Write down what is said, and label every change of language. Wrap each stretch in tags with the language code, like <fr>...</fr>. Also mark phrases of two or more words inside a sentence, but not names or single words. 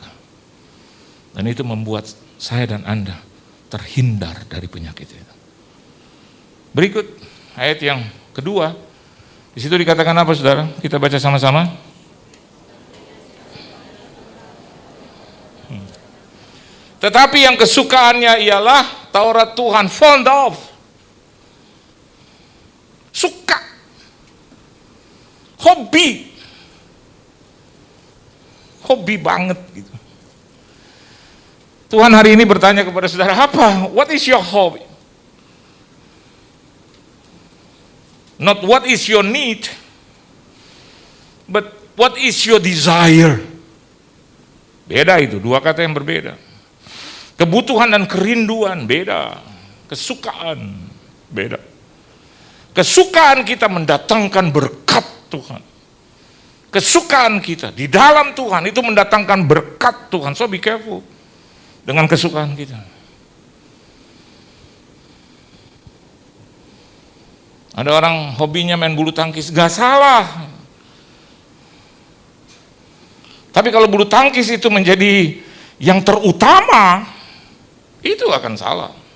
<id>Dan itu membuat saya dan Anda terhindar dari penyakit itu. Berikut ayat yang kedua. Di situ dikatakan apa, saudara? Kita baca sama-sama. Tetapi yang kesukaannya ialah Taurat Tuhan,</id> <en>fond of,</en> <id>suka, hobi banget gitu. Tuhan hari ini bertanya kepada saudara, apa?</id> <en>What is your hobby? Not what is your need, but what is your desire?</en> <id>Beda itu, dua kata yang berbeda. Kebutuhan dan kerinduan beda, kesukaan beda. Kesukaan kita mendatangkan berkat Tuhan. Kesukaan kita di dalam Tuhan itu mendatangkan berkat dekat Tuhan.</id> <en>So be careful</en> <id>dengan kesukaan kita. Ada orang hobinya main bulu tangkis, gak salah. Tapi kalau bulu tangkis itu menjadi yang terutama, itu akan salah.</id>